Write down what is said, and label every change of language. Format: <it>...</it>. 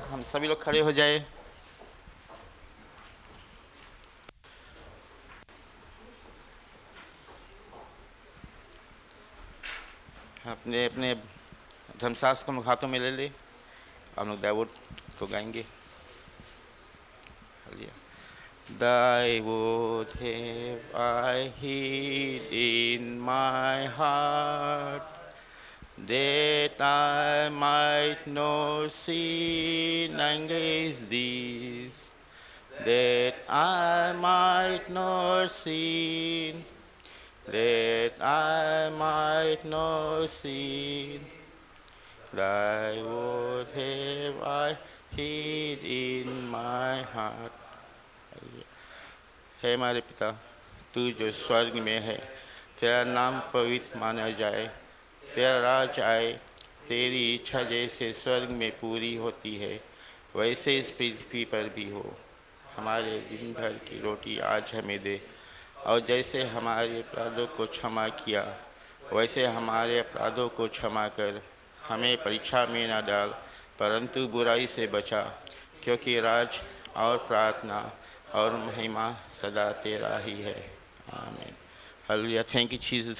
<hi>हम सभी लोग खड़े हो जाए। अपने अपने धर्मशास्त्र को हाथों में ले ले। हम लोग दैवोड को गाएंगे। Hallelujah.</hi> <en>Thy would have I hid in my heart, that I might not sin against thee, that I might not sin, that I might not sin. Thy would have I hid in my heart.</en> <hi>हे हमारे पिता, तू जो स्वर्ग में है, तेरा नाम पवित्र माना जाए, तेरा राज आए, तेरी इच्छा जैसे स्वर्ग में पूरी होती है वैसे इस पृथ्वी पर भी हो। हमारे दिन भर की रोटी आज हमें दे, और जैसे हमारे अपराधों को क्षमा किया वैसे हमारे अपराधों को क्षमा कर, हमें परीक्षा में न डाल परंतु बुराई से बचा, क्योंकि राज और प्रार्थना और महिमा सदा तेरा ही है। आमीन। हालेलुया।</hi> <en>Thank you Jesus.</en>